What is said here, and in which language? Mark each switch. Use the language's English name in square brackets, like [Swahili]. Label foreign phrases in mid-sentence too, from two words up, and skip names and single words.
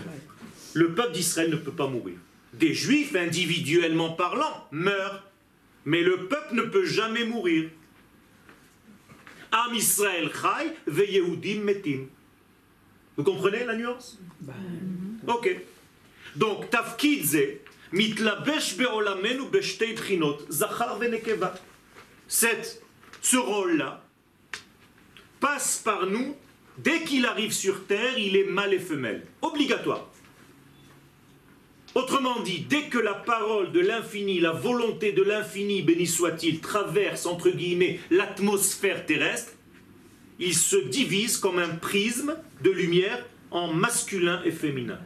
[French] Le peuple d'Israël ne peut pas mourir. Des Juifs, individuellement parlant, meurent. Mais le peuple ne peut jamais mourir. [Hebrew] עם ישראל חי ויהודים מתים. [French] Vous comprenez la nuance? Ok. Donc, [Hebrew] תפקיד זה מתלבש בעולמנו בשתי בחינות, זכר ונקבה. [French] Ce rôle-là passe par nous, dès qu'il arrive sur terre, il est mâle et femelle. Obligatoire. Autrement dit, dès que la parole de l'infini, la volonté de l'infini, béni soit-il, traverse, entre guillemets, l'atmosphère terrestre, il se divise comme un prisme de lumière en masculin et féminin.